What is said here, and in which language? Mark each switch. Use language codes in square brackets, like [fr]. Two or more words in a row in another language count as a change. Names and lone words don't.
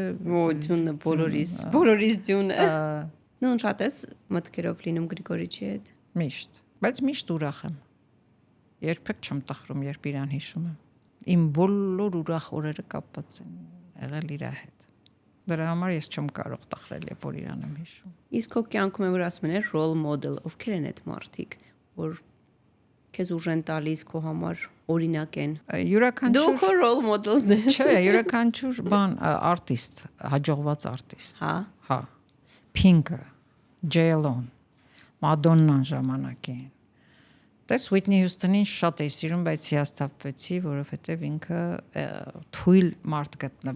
[hy] Ձյունը բոլորիս ձյունը։ Նույն շատ ես մտքերով լինում Գրիգորիչի հետ։ Միշտ, բայց միշտ ուրախ եմ։ Երբեք չեմ տխրում, երբ իրան հիշում եմ։ Իմ բոլոր ուրախ օրերը կապված են եղել իր հետ։ Դրա համար ես չեմ կարող տխրել, երբ որ իրան եմ հիշում։ Իսկ քո կյանքում որ ասում են [en] role model, [hy] ովքեր են այդ մարդիկ, որ քեզ ուժ են տալիս քո համար օրինակ են։ Յուրաքանչյուր Դու քո [en] role model- [hy] ն ես։ Չէ, յուրաքանչյուր բան արտիստ, հաջողված արտիստ։ Հա։ Հա։ Pink-ը, J.Lo-ն, Madonna-ն ժամանակին։ Տես Whitney Houston-ին շատ էի սիրում, բայց հիասթափվեցի, որովհետև ինքը թույլ մարդ գտնվեց։